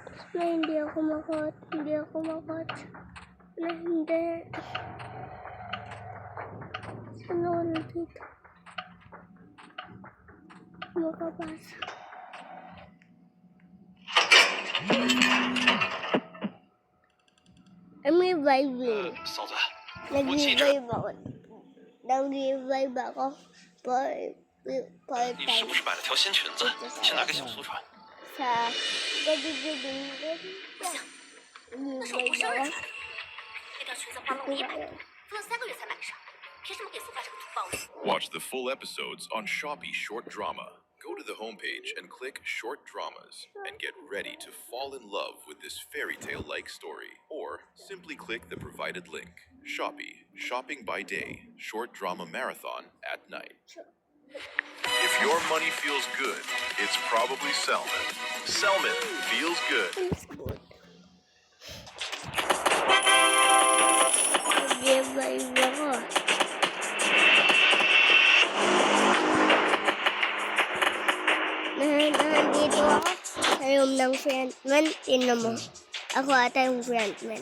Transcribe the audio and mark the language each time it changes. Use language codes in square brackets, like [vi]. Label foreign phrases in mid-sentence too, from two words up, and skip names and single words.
[tl] Na hindi ako makot. Hindi ako makot. Na hindi. Ano wala dito? Makapasa. [en] I'm reviving. [zh] 嫂子， [tl] Nag-revive ako. Nag-revive ako for [zh] 你是 [tl] time [zh] 不是买了条新裙子，想拿给小苏穿？ [tl] sa gabi-gabi. [zh] 那是我过生日穿的。那条裙子花了500多， [tl] Revive. [zh] 足了3个月才买得上，凭什么给苏发这个土包子？ [en] Watch the full episodes on Shopee Short Drama. Go to the homepage and click Short Dramas and get ready to fall in love with this fairy tale like story. Or simply click the provided link. Shopee, shopping by day, short drama marathon at night. If your money feels good, it's probably Selman. Selman feels good. It's good. [tl] Nag-revive ako. Nandito ako sa room ng frontman. Tingnan mo. Ako ata yung frontman.